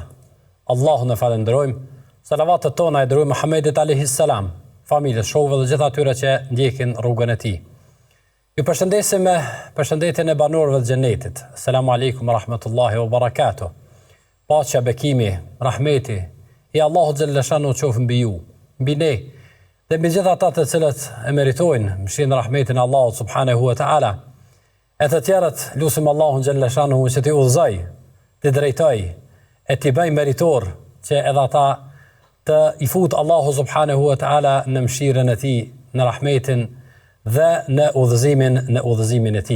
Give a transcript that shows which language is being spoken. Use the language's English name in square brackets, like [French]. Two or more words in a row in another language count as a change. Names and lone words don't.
[Albanian] Allahun e falenderojmë. Salavatet tona e dërojmë Muhammedit [Arabic] عليه السلام, [Albanian] familjes, shokëve dhe gjithë atyre që ndjekin rrugën e tij. Ju përshëndesim me përshëndetjen e banorëve të xhenetit. [Arabic] السلام عليكم ورحمة الله وبركاته. [Albanian] Paqja, bekimi, rahmeti i Allahut [Arabic] جل شأنه [Albanian] qoftë mbi ju, mbi ne dhe mbi gjithë ata të cilët e meritojnë mëshirën e rahmetin e Allahut [Arabic] سبحانه وتعالى. [Albanian] E të tjerët, lusim Allahun [Arabic] جل شأنه [Albanian] që t'i udhëzoj, t'i drejtoj, e t'i bëj meritor që edhe ata të i fut Allahu [Arabic] سبحانه وتعالى [Albanian] në mëshirën e tij, në rahmetin dhe në udhëzimin e tij.